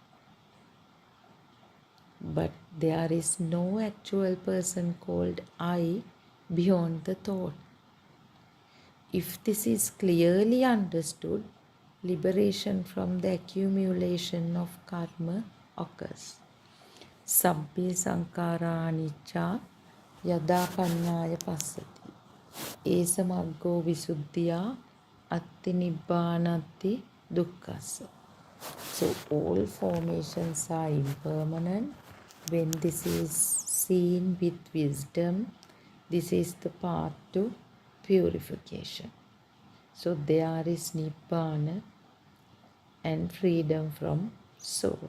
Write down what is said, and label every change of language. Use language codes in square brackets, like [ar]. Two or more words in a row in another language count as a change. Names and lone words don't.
[en] But there is no actual person called I beyond the thought. If this is clearly understood, liberation from the accumulation of karma occurs. [pi] Sabbe sankara anicca yada pannaya passati. Esa maggo visuddhiya atti nibbānatti dukkhassa. [en] So all formations are impermanent. When this is seen with wisdom, this is the path to purification. So there is nibbana and freedom from sorrow.